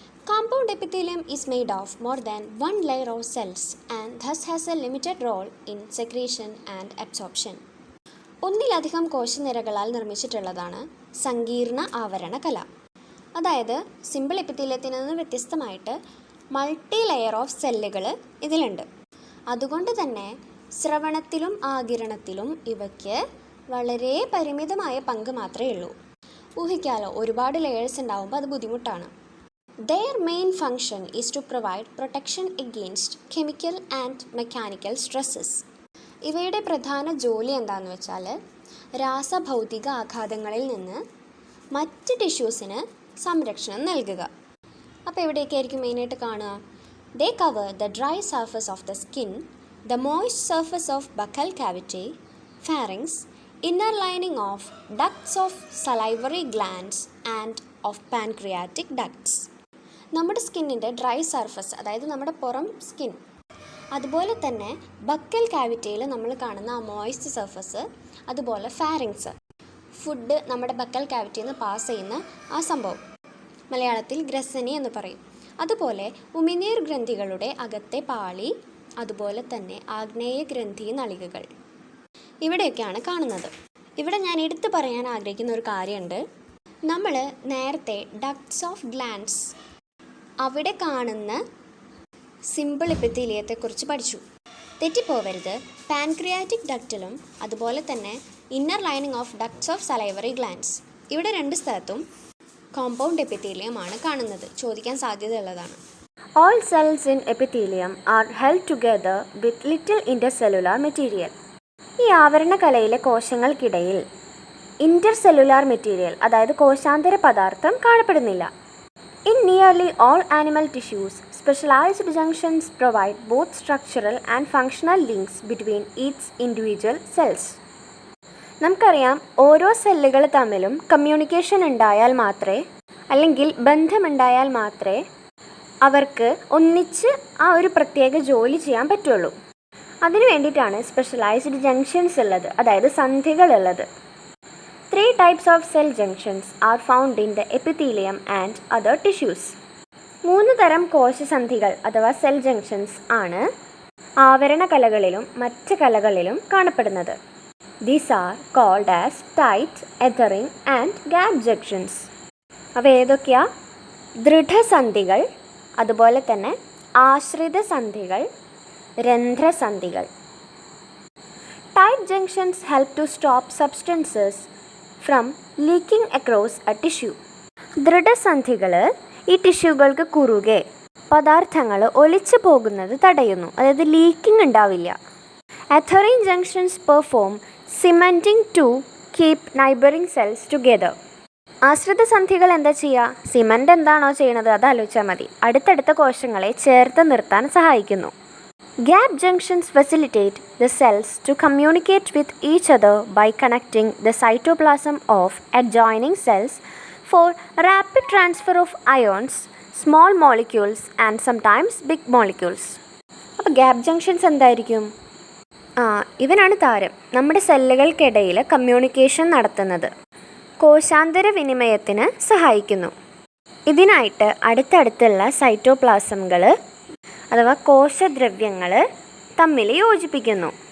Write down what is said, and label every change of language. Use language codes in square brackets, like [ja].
[en] Compound epithelium is made of more than one layer of cells and thus has a limited role in secretion and absorption. [ml] ഒന്നിലധികം കോശനിരകളാൽ നിർമ്മിച്ചിട്ടുള്ളതാണ് സങ്കീർണ ആവരണ കല. അതായത് simple എപ്പിത്തീലിയത്തിൽ നിന്ന് വ്യത്യസ്തമായിട്ട് [en] multi layer of [ml] സെല്ലുകൾ ഇതിലുണ്ട്. അതുകൊണ്ട് തന്നെ ശ്രവണത്തിലും ആഗിരണത്തിലും ഇവയ്ക്ക് വളരെ പരിമിതമായ പങ്ക് മാത്രമേ ഉള്ളൂ. ഊഹിക്കാലോ, ഒരുപാട് ലെയേഴ്സ് ഉണ്ടാകുമ്പോൾ അത് ബുദ്ധിമുട്ടാണ്. [en] Their main function is to provide protection against chemical and mechanical stresses. [ml] ഇവയുടെ പ്രധാന ജോലി എന്താണെന്ന് വെച്ചാൽ രാസഭൗതിക ആഘാതങ്ങളിൽ നിന്ന് മറ്റ് ടിഷ്യൂസിന് സംരക്ഷണം നൽകുക. അപ്പോൾ എവിടെയൊക്കെയായിരിക്കും മെയിനായിട്ട് കാണുക? [en] They cover the dry surface of the skin, the moist surface of buccal cavity, pharynx, inner lining of ducts of salivary glands and of pancreatic ducts. [ml] നമ്മുടെ സ്കിന്നിൻ്റെ ഡ്രൈ സർഫസ്, അതായത് നമ്മുടെ പുറം സ്കിൻ, അതുപോലെ തന്നെ ബക്കൽ കാവിറ്റിയിൽ നമ്മൾ കാണുന്ന ആ [en] moist surface, [ml] അതുപോലെ ഫാരിങ്സ്, ഫുഡ് നമ്മുടെ ബക്കൽ കാവിറ്റിയിൽ നിന്ന് പാസ് ചെയ്യുന്ന ആ സംഭവം, മലയാളത്തിൽ ഗ്രസനി എന്ന് പറയും. അതുപോലെ ഉമിനീർ ഗ്രന്ഥികളുടെ അകത്തെ പാളി, അതുപോലെ തന്നെ ആഗ്നേയ ഗ്രന്ഥി നളികകൾ, ഇവിടെയൊക്കെയാണ് കാണുന്നത്. ഇവിടെ ഞാൻ എടുത്തു പറയാൻ ആഗ്രഹിക്കുന്ന ഒരു കാര്യമുണ്ട്. നമ്മൾ നേരത്തെ [en] ducts of glands, [ml] അവിടെ കാണുന്ന സിമ്പിൾ എപ്പിത്തീലിയത്തെക്കുറിച്ച് പഠിച്ചു. തെറ്റിപ്പോവരുത്. പാൻക്രിയാറ്റിക് ഡക്റ്റിലും അതുപോലെ തന്നെ [en] inner lining of ducts of salivary glands, [ml] ഇവിടെ രണ്ട് സ്ഥലത്തും കോമ്പൗണ്ട് എപ്പിത്തീലിയമാണ് കാണുന്നത്. ചോദിക്കാൻ സാധ്യതയുള്ളതാണ്. [en] All cells in epithelium are held together with little intercellular material. [ml] ഈ ആവരണ കലയിലെ കോശങ്ങൾക്കിടയിൽ ഇന്റർസെല്ലുലാർ മെറ്റീരിയൽ, അതായത് കോശാന്തര പദാർത്ഥം കാണപ്പെടുന്നില്ല. [en] In nearly all animal tissues, specialized junctions provide both structural and functional links between each individual cells. [ml] നമുക്കറിയാം, ഓരോ സെല്ലുകൾ തമ്മിലും communication ഉണ്ടായാൽ മാത്രമേ, അല്ലെങ്കിൽ ബന്ധമുണ്ടായാൽ മാത്രമേ അവർക്ക് ഒന്നിച്ച് ആ ഒരു പ്രത്യേക ജോലി ചെയ്യാൻ പറ്റുള്ളൂ. അതിനു വേണ്ടിയിട്ടാണ് സ്പെഷ്യലൈസ്ഡ് ജംഗ്ഷൻസ് ഉള്ളത്, അതായത് സന്ധികളുള്ളത്. [en] 3 types of cell junctions are found in the epithelium and other tissues. [ml] 3 തരം കോശസന്ധികൾ അഥവാ സെൽ ജംഗ്ഷൻസ് ആണ് ആവരണ കലകളിലും മറ്റ് കലകളിലും കാണപ്പെടുന്നത്. [en] These are called as tight, adhering and gap junctions. [ml] അവ ഏതൊക്കെയാ? ദൃഢസന്ധികൾ, അതുപോലെ തന്നെ ആശ്രിത സന്ധികൾ, രന്ധ്രസന്ധികൾ. [en] Tight junctions help to stop substances from leaking across a tissue. [ml] ദൃഢസന്ധികൾ ഈ ടിഷ്യൂകൾക്ക് കുറുകെ പദാർത്ഥങ്ങൾ ഒലിച്ചു പോകുന്നത് തടയുന്നു, അതായത് ലീക്കിംഗ് ഉണ്ടാവില്ല. [en] Adhering junctions perform cementing to keep neighboring cells together. [ml] ആശ്രിത സന്ധികൾ എന്താ ചെയ്യുക? സിമൻ്റ് എന്താണോ ചെയ്യണത് അത് ആലോചിച്ചാൽ മതി. അടുത്തടുത്ത കോശങ്ങളെ ചേർത്ത് നിർത്താൻ സഹായിക്കുന്നു. [en] Gap junctions facilitate the cells to communicate with each other by connecting the cytoplasm of adjoining cells for rapid transfer of ions, small molecules and sometimes big molecules. [ml] അപ്പോൾ ഗ്യാപ്പ് ജംഗ്ഷൻസ് എന്തായിരിക്കും? ഇവനാണ് താരം. നമ്മുടെ സെല്ലുകൾക്കിടയിൽ കമ്മ്യൂണിക്കേഷൻ നടത്തുന്നത്, കോശാന്തര വിനിമയത്തിന് സഹായിക്കുന്നു. ഇതിനായിട്ട് അടുത്തടുത്തുള്ള സൈറ്റോപ്ലാസംകൾ അഥവാ കോശദ്രവ്യങ്ങൾ തമ്മിൽ യോജിപ്പിക്കുന്നു.